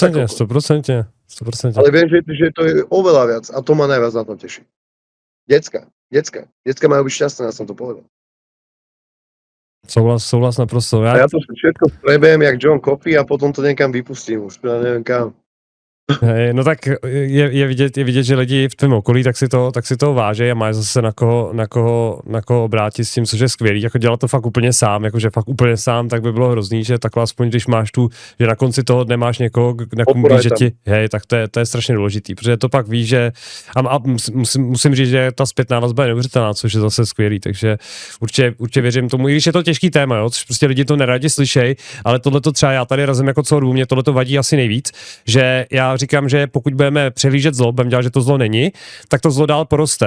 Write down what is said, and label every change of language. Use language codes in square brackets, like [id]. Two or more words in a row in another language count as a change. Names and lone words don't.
[sk] 100%. Ale viem, že to je oveľa viac a to ma najviac na tom teší. Decka majú byť šťastné, ja som to povedal. [cs] Souhlas naprosto. [sk] A ja to všetko prebejem jak John Coffey a potom to niekam vypustím už, ja neviem kam. [cs] Hej, no tak je vidět, že lidi v tvém okolí tak si to váží a mají zase na koho obrátit s tím, což je skvělý. Jako dělat to fakt úplně sám, jakože fakt úplně sám, tak by bylo hrozný, že takhle aspoň, když máš že na konci toho dne máš někoho, na kom víš, že ti, hej, tak to je strašně důležitý, protože to pak víš, že a musím říct, že ta zpětná vazba je neuvěřitelná, což je zase skvělý, takže určitě věřím tomu, i když je to těžký téma, jo, což prostě lidi to neradi slyšej, ale tohle to třeba já tady razím jako celou dobu, mě tohle to vadí asi nejvíc, že já říkám, že pokud budeme přehlížet zlo, budeme dělat, že to zlo není, tak to zlo dál poroste.